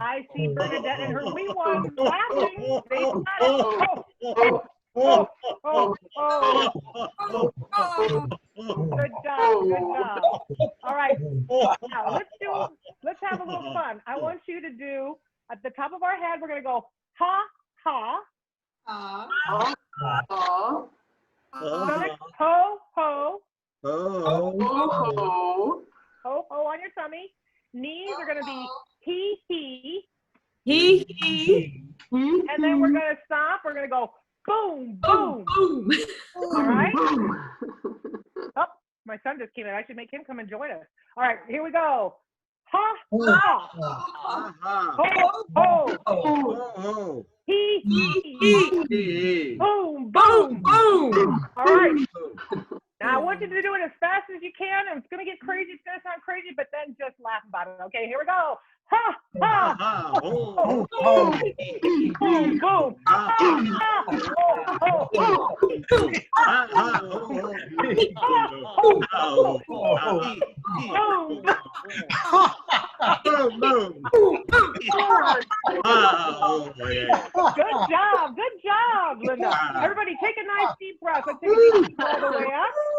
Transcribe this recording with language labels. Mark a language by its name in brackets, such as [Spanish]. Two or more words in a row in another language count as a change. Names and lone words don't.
[English] I see Bernadette and her wee ones laughing. They got it. Ho, ho, ho, ho, ho. Good job, good job. All right, now let's have a little fun. I want you to do, at the top of our head, we're gonna go ha, ha. Ho, ho. Ho, ho on your tummy. Knees are gonna be he. And then we're gonna stop. We're gonna go boom, boom, boom. All right. Oh, my son just came in. I should make him come and join us. All right, here we go. Ha, ha. Ho, ho. He. Boom, boom, boom. All right. Now I want you to do it as fast as you can. And it's gonna get crazy. It's gonna sound crazy, but then just laugh about it. Okay, here we go. Ha, ha. Boom, boom, boom. Ha, ha. Ho, ho. Good job, Linda. Everybody take a nice deep breath. Let's take a deep breath all the way up.